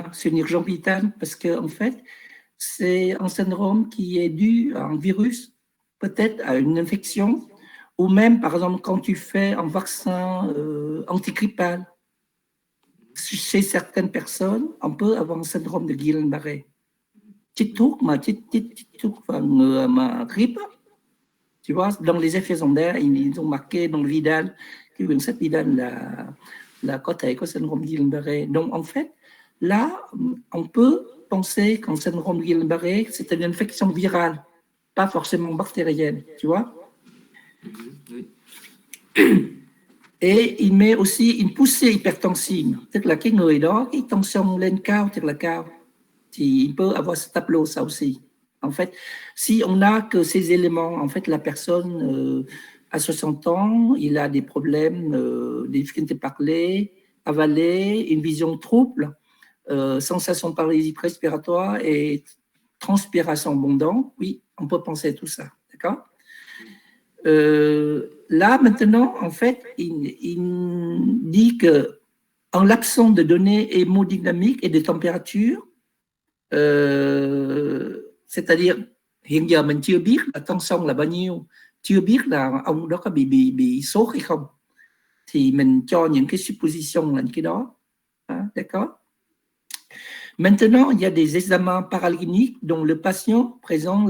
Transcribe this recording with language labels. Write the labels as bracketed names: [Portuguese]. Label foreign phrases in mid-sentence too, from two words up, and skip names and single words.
[French] C'est une urgence vitale parce qu'en fait, c'est un syndrome qui est dû à un virus, peut-être à une infection, ou même, par exemple, quand tu fais un vaccin antigrippal. chez certaines personnes, on peut avoir un syndrome de Guillain-Barré. [Vietnamese] Chích thuốc mà [French] grippe, tu vois, dans les effets secondaires, ils ont marqué dans le Vidal, que cette Vidal là, [Vietnamese] có thể có [French] syndrome Guillain-Barré. Donc, en fait, là, on peut penser qu'un syndrome Guillain-Barré, c'est une infection virale, pas forcément bactérienne, tu vois. Et il met aussi une poussée hypertensive, [Vietnamese] tức là cái người đó, cái tension lên cao, tức là cao, thì [French] il peut avoir ce tableau, ça aussi. En fait, si on n'a que ces éléments, en fait, la personne à 60 ans, il a des problèmes, des difficultés de parler, avaler, une vision trouble, sensation de paralysie respiratoire et transpiration abondante. Oui, on peut penser à tout ça, d'accord? Là, maintenant, en fait, il dit que en l'absence de données hémodynamiques et de température, c'est-à-dire [Vietnamese] hiện giờ mình chưa biết là tension là bao nhiêu, chưa biết là ông đó có bị sốt hay không, thì mình cho những cái supposition là những cái đó, [French] d'accord. Maintenant, il y a des examens paracliniques dont le patient présente